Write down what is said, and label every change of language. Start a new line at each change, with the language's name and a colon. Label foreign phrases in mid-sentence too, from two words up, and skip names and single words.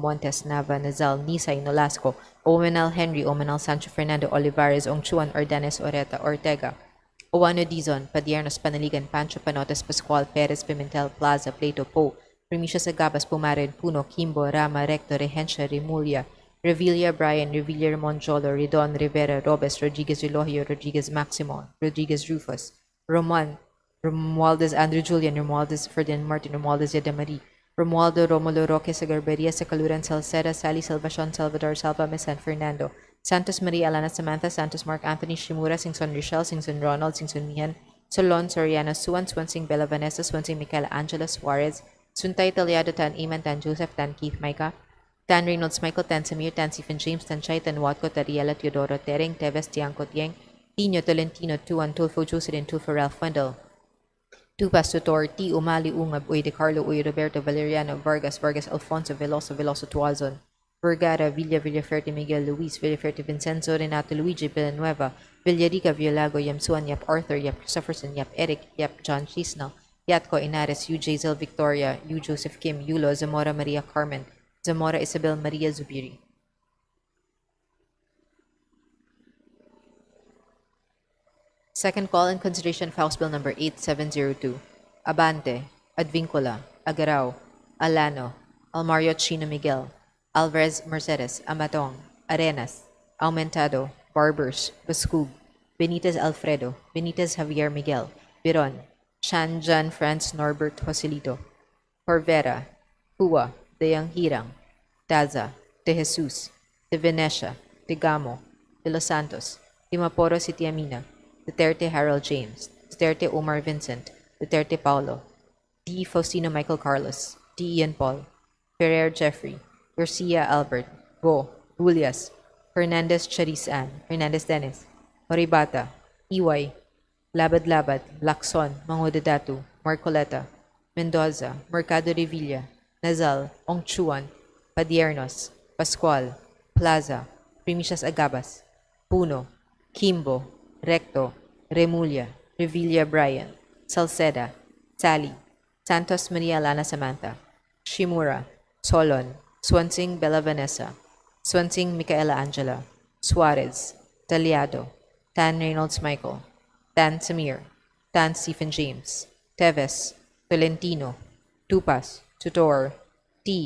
English: Montes, Nava, Nazal, Nisay, Nolasco, Omenal Henry, Omenal Sancho Fernando Olivares, Ongchuan, Ordanes, Oreta, Ortega, Owano Dizon, Padiernos, Panaligan, Pancho Panotes, Pascual, Perez, Pimentel, Plaza, Plato, Po, Primicia Sagabas, Pumarin, Puno, Kimbo, Rama, Recto, Regencia, Remulia, Revilla, Brian, Revilla, Ramon Jolo, Redon, Rivera, Robes, Rodriguez, Relogio, Rodriguez, Maximo, Rodriguez, Rufus, Romualdez, Andrew Julian, Romualdez, Ferdinand Martin, Romualdez, Yadamari, Romualdo, Romulo, Roque, Sagarberia, Sacaluran, Salceda, Sally, Salvacion, Salvador, Salva, San Fernando, Santos Maria, Alana, Samantha, Santos, Mark Anthony, Shimura, Singson, Rochelle, Singson, Ronald, Singson, Mihan, Solon, Soriano, Suan, Swansing, Bella, Vanessa, Swansing, Michaela, Angela, Suarez, Suntay, Taliado, Tan, Iman, Tan, Joseph, Tan, Keith, Micah, Tan Reynolds, Michael, Tan, Samir, Tan, Stephen James, Tan Chay, Tan Watco, Tariela, Teodoro, Tering, Teves, Tiangco, Tieng, Tino, Tolentino, Tuan, Tulfo, Jocelyn, Tulfo, Ralph Wendell, Tupas, Tutor, T. Umali, Ungab, Uy, De Carlo, Uy, Roberto, Valeriano, Vargas, Alfonso, Veloso, Tuazon, Vergara, Villaferte, Miguel, Luis, Villaferte, Vincenzo, Renato, Luigi, Villanueva, Villarica, Villalago, Yamsuan, Yap Arthur, Yap Christopherson, Yap Eric, Yap John Chisnell, Yatco, Inares, U. Zel Victoria, U. Joseph Kim, Yulo, Zamora Maria Carmen, Zamora Isabel Maria Zubiri. Second call in consideration of House Bill number 8702. Abante, Advincula, Agarao, Alano, Almario Chino Miguel, Alvarez Mercedes, Amatong, Arenas, Aumentado, Barbers, Bascug, Benitez Alfredo, Benitez Javier Miguel, Biron, Chan Jan Franz Norbert Joselito, Corvera, Hua, De Yanghirang, Daza, De Jesus, De Venecia, De Gamo, De Los Santos, De Maporo City Amina, Duterte Harold James, Duterte Omar Vincent, Duterte Paulo, D. Faustino Michael Carlos, D. Ian Paul, Ferrer Jeffrey, Garcia Albert, Go, Julias, Hernandez Charis Ann, Hernandez Dennis, Horibata, EY, Labad-Labad, Lacson, Mangudadatu, Marcoleta, Mendoza, Mercado Revilla, Nazal, Ongchuan, Padiernos, Pascual, Plaza, Primicias Agabas, Puno, Kimbo, Recto, Remulia, Revilla Brian, Salceda, Sally, Santos Maria Lana Samantha, Shimura, Solon, Swansing Bella Vanessa, Swansing Micaela Angela, Suarez, Taliado, Tan Reynolds Michael, Tan Samir, Tan Stephen James, Teves, Tolentino, Tupas, Tutor, T.